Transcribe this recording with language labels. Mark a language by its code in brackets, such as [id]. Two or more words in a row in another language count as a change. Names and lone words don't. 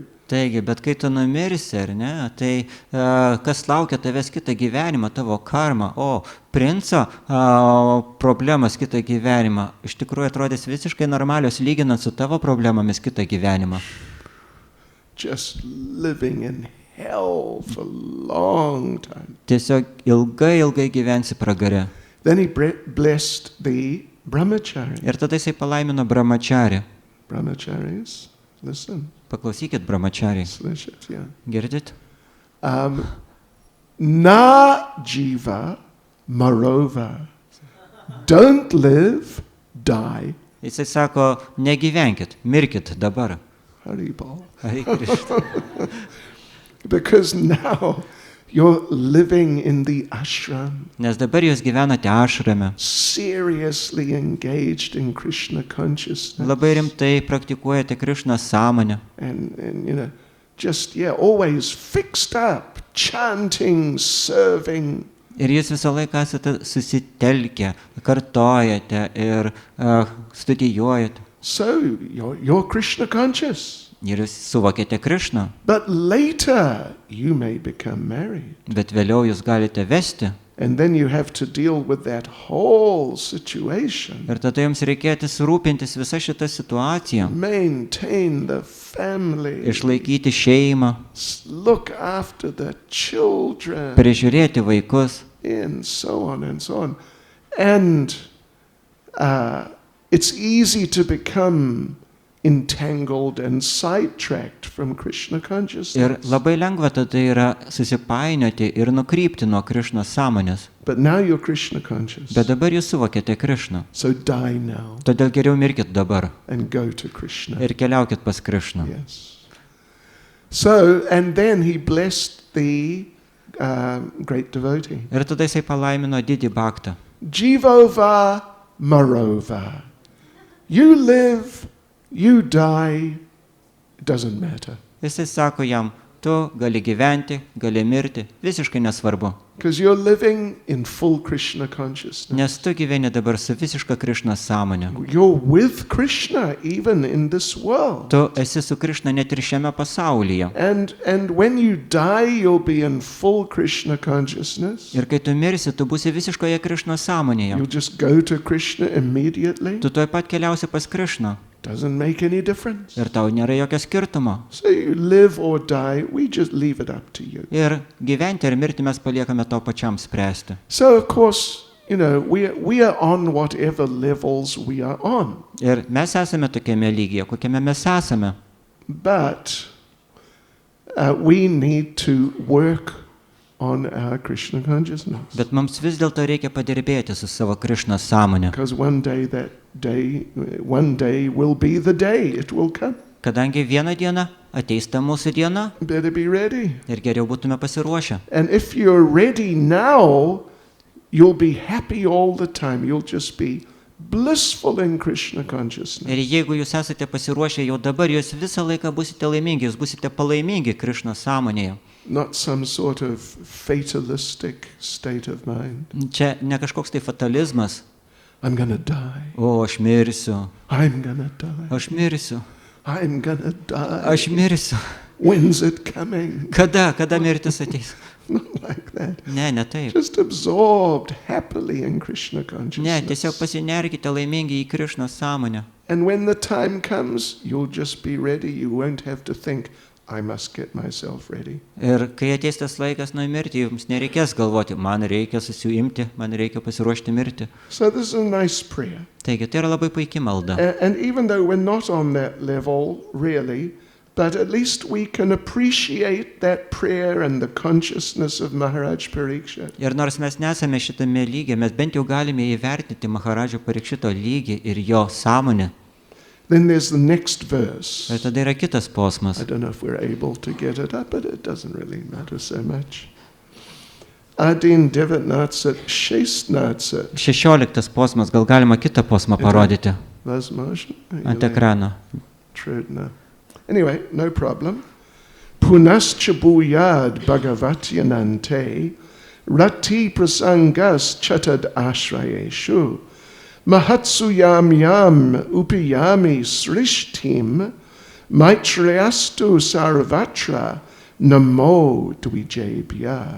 [lt] Taigi, bet kai tu numirsi, ar ne, tai kas laukia tavęs kitą gyvenimą, tavo karmą, princo problemas kitą gyvenimą, iš tikrųjų atrodys visiškai normalios lyginant su tavo problemomis kitą gyvenimą. [en] Just living in hell for a long time. [lt] Tiesiog ilgai gyvensi pragare. [en] Then he blessed the brahmachari. [lt] Ir tada jisai palaimino brahmacharį. [en] Brahmacharis, listen. [lt] Paklausykit, brahmachariai. [ru] Slishit, yeah. [lt] Girdit? [sa] ना जीव मरोवा. [en] Don't live, die. [lt] Jisai sako, negyvenkit, mirkit dabar. [sa] Haribol. Hare Krishna. [en] Because now you're living in the ashram, [lt] Nes dabar jūs gyvenate ašrame. [en] seriously engaged in Krishna consciousness. [lt] Labai rimtai praktikuojate Krishnos sąmonę. [en] And just, always fixed up, chanting, serving. [lt] Ir jūs visą laiką esate susitelkę, kartojate ir studijuojate. [en] So you're Krishna conscious. [lt] Ir jūs suvokėte Krishną. [en] But later you may become married. [lt] Bet vėliau jūs galite vesti. [en] And then you have to deal with that whole situation. [lt] Ir tada jums reikėtų surūpintis visą šitą situaciją. [en] Maintain the family. [lt] Išlaikyti šeimą. [en] Look after the children. [lt] Prižiūrėti vaikus. [en] And so on and so on. And it's easy to become entangled and sidetracked from Krishna consciousness. [lt] Ir labai lengva tada yra susipainioti ir nukrypti nuo Krishnos sąmonės. [en] But now you're Krishna conscious. [lt] Bet dabar jūs suvokėte Krishną. [en] So die now. [lt] Todėl geriau mirkit dabar. [en] And go to Krishna. [lt] Ir keliaukit pas Krishną. [en] Yes. So, and then he blessed the great devotee. [lt] Ir tada jisai palaimino didį Bhaktą. [sa] जीवोवा मरोवा. [en] You live, you die, it doesn't matter. [lt] Jisai sako jam, tu gali gyventi, gali mirti, visiškai nesvarbu. [en] Because you're living in full Krishna consciousness. [lt] Nes tu gyveni dabar su visiška Krishnos sąmonė. [en] You're with Krishna even in this world. [lt] Tu esi su Krishna net ir šiame pasaulyje. [en] And when you die, you'll be in full Krishna consciousness. [lt] Ir kai tu mirsi, tu būsi visiškoje Krishnos sąmonėje. [en] You'll just go to Krishna immediately. [lt] Tu tuoj pat keliausi pas Krishną. [en] Doesn't make any difference. [lt] Ir tau nėra jokio skirtumo. [en] So you live or die, we just leave it up to you. [lt] Ir gyventi ir mirti mes paliekame tau pačiam spręsti. [en] So of course, we are on whatever levels we are on. [lt] Ir mes esame tokiame lygyje, kokiame mes esame. [en] But we need to work on our Krishna consciousness. [lt] Bet mums vis dėlto reikia padirbėti su savo Krishnos sąmonė. [en] Because one day will be the day it will come. [lt] Kadangi vieną dieną ateis ta mūsų diena [en] Better be ready. [lt] ir geriau būtume pasiruošę. [en] And if you're ready now, you'll be happy all the time. You'll just be blissful in Krishna consciousness. [lt] Ir jeigu jūs esate pasiruošę jau dabar, jūs visą laiką būsite laimingi, jūs būsite palaimingi Krishnos sąmonėje. [en] Not some sort of fatalistic state of mind. [lt] Čia ne kažkoks tai fatalizmas. [en] I'm gonna die. [lt] O, aš mirsiu. [en] I'm gonna die. [lt] Aš mirsiu. [en] I'm gonna die. [lt] Aš mirsiu. [en] When's it coming? [lt] Kada mirtis ateis? [en] Not like that. [lt] Ne taip. [en] Just absorbed happily in Krishna [lt] Ne, [en] consciousness. [lt] tiesiog pasinerkite laimingi į Krishnos sąmonę. [en] And when the time comes, you'll just be ready. You won't have to think, I must get myself ready. [lt] Ir kai ateis tas laikas numirti, jums nereikės galvoti, man reikia susiimti, man reikia pasiruošti mirti. [en] So this is a nice prayer. [lt] Taigi, tai yra labai puikia malda. [en] And even though we're not on that level, really, but at least we can appreciate that prayer and the consciousness of Maharaj Parikshit. [lt] Ir nors mes nesame šitame lygyje, mes bent jau galime įvertinti Maharadžo Parikšito lygį ir jo sąmonę. [en] Then there's the next verse. [lt] Ir tada yra kitas posmas. [en] I don't know if we're able to get it up, but it doesn't really matter so much. [ru] Один девятнадцать шестнадцать. [lt] 16 posmas, gal galima kitą posmą parodyti ant ekrano. [ru] Trudna. [en] Anyway, no problem. [sa] पुनश्च भूयाद्भगवत्यनन्ते रतिः प्रसङ्गश्च तदाश्रयेषु महत्सु यां यामुपयामि सृष्टिं मैत्र्यस्तु सर्वत्र नमो द्विजेभ्यः.